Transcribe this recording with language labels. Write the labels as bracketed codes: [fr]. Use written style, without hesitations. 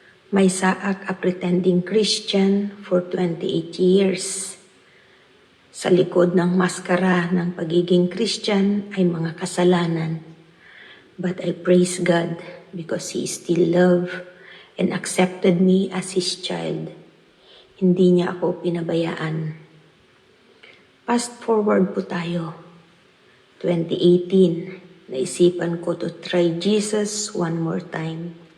[en] May saak a pretending Christian for 28 years. [tl] Sa likod ng maskara ng pagiging Christian ay mga kasalanan. [en] But I praise God because He still loved and accepted me as His child. [tl] Hindi niya ako pinabayaan. [en] Fast forward [tl] po tayo. [en] 2018, [tl] naisipan ko [en] to try Jesus one more time.